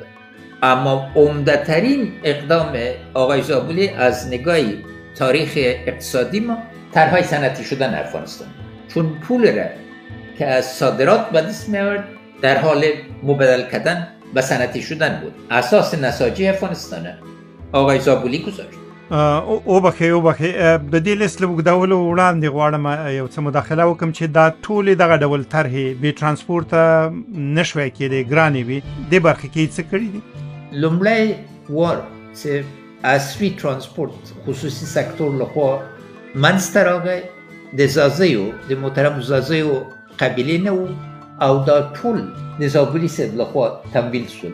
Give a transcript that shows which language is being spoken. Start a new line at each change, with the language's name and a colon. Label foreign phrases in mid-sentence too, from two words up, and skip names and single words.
Persian: اما عمده‌ترین اقدام آقای زابلی از نگاه تاریخ اقتصادی ما طرحهای صنعتی شدن افغانستان، چون پول را که از صادرات به دست می‌آورد در حال مبادله کردن به صنعتی شدن بود. اساس نساجی افغانستان آقای زابلی گذاشت.
Pashto: او بخې د دې لیست له اوږدولو وړاندې غواړم یو څه مداخله وکړم چې دا ټولې دغه ډول طرحې بې ترانسپورته نشوی کېدی، ګرانې وي. دې برخه کې څه کړي دي؟ لومړی وار چې عصري ترانسپورت خصوصي سکتور لخوا منځته راغی، د زازیو د محترم زازیو قبیلې نه و او دا ټول د زابلي صاحب لخوا تمویل شد.